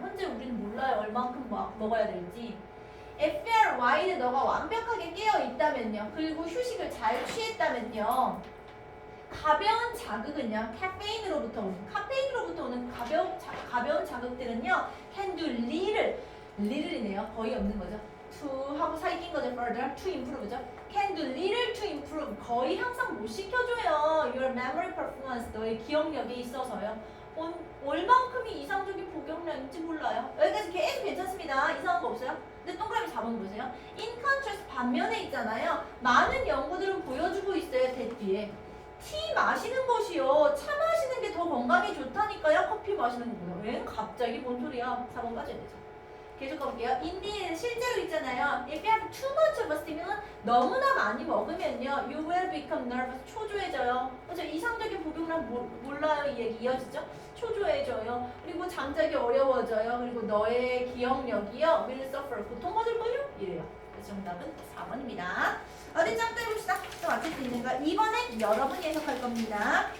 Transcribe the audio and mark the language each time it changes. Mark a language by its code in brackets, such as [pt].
[ko] 현재 우리는 몰라요 얼만큼 먹어야 될지. [en] If you are wide [ko] 너가 완벽하게 깨어 있다면요 그리고 휴식을 잘 취했다면요 가벼운 자극은요 카페인으로부터 오는 가벼운 자극들은요 [en] can do little [ko] 이네요 거의 없는 거죠. to 하고 사이 낀 거죠. [en] further to improve [ko] 죠. [en] can do little to improve [ko] 거의 향상 못 시켜줘요. [en] your memory performance [ko] 너의 기억력에 있어서요. 얼만큼이 이상적인 복용량인지 몰라요. 여기까지 계속 괜찮습니다. 이상한 거 없어요? 근데 동그라미 4번 보세요. [en] In contrast [ko] 반면에 있잖아요. 많은 연구들은 보여주고 있어요. 대 뒤에. 티 마시는 것이요. 차 마시는 게 더 건강에 좋다니까요. 커피 마시는 것보다. 왜 갑자기 뭔 소리야. 4번 빠져야 되죠. 계속 가볼게요. 인디 실제로 있잖아요. [en] If you have too much of a stimulant, [ko] 너무나 많이 먹으면요, [en] you will become nervous. [ko] 초조해져요. 그렇죠? 이상적인 복용량 몰라요. 이 얘기 이어지죠? 초조해져요. 그리고 잠자기 어려워져요. 그리고 너의 기억력이요, [en] will suffer. [ko] 고통받을걸요? 이래요. 그래서 정답은 4번입니다. 어디 짱 때려봅시다. 또 맞출 수 있는 거. 2번은 여러분이 해석할 겁니다.